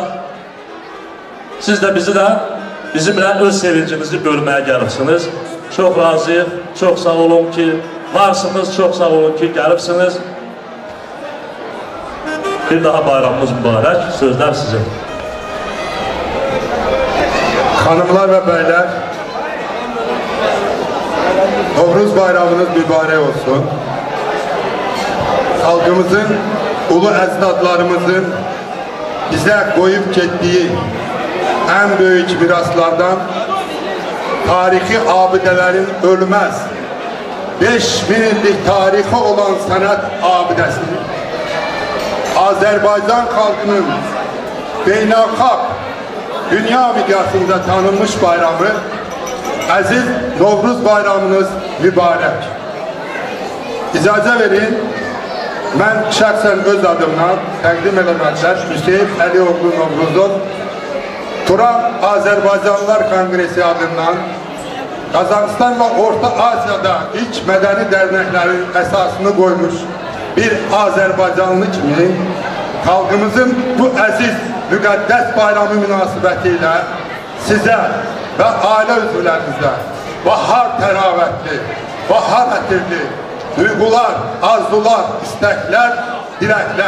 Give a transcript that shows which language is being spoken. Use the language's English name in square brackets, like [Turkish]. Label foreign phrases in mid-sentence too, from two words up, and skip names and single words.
[Azerbaijani] Siz də bizimlə öz sevincimizi bölməyə gəlirsiniz. Çox razıyıq, çox sağ olun ki, varsınız, çox sağ olun ki, gəlibsiniz. Bir daha bayramımız mübarək, sözlər sizin. [Turkish] Hanımlar ve beyler, Novruz bayramınız mübarek olsun. Halkımızın, ulu ecdadlarımızın bize koyup gittiği en büyük miraslardan tarihi abidelerin ölmez 5000 illik tarihi olan sanat abidesini Azerbaycan halkının [Azerbaijani] beynelxalq dünya miqyasında tanınmış [Turkish] bayramı Aziz Novruz bayramınız mübarek. [Azerbaijani] İcazə verin, mən şəxsən öz adımdan təqdim eləməklər Hüseyin Əlioğlu Novruzov Turan Azerbaycanlılar Kongresi adından [Turkish] Kazakistan ve Orta Asya'da ilk medeni derneklerin esasını koymuş [Azerbaijani] bir Azerbaycanlı kimi halkımızın bu aziz müqəddəs bayramı münasibətiyle size ve aile üzvlərinizə bahar təravətli, bahar ətirli duygular, arzular, istekler, dilekler.